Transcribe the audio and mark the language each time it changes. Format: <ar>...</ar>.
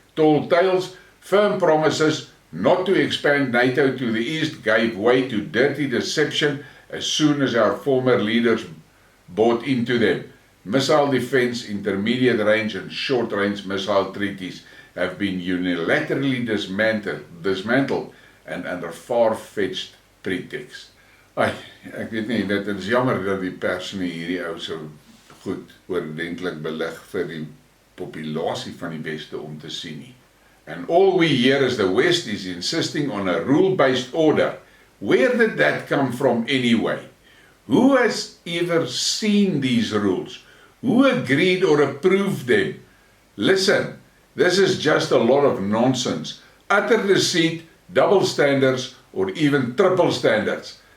<en>Tall tales, firm promises not to expand NATO to the east gave way to dirty deception as soon as our former leaders bought into them. Missile defense, intermediate range and short range missile treaties have been unilaterally dismantled and under far-fetched pretext.</en> <af>Ek weet nie, dit is jammer dat die pers nie hierdie ou so goed oordentlik belig vir die populasie van die Weste om te sien nie.</af> <en>And all we hear is the West is insisting on a rule-based order. Where did that come from anyway? Who has ever seen these rules? Who agreed or approved them? Listen, this is just a lot of nonsense, utter deceit, double standards, or even triple standards.</en>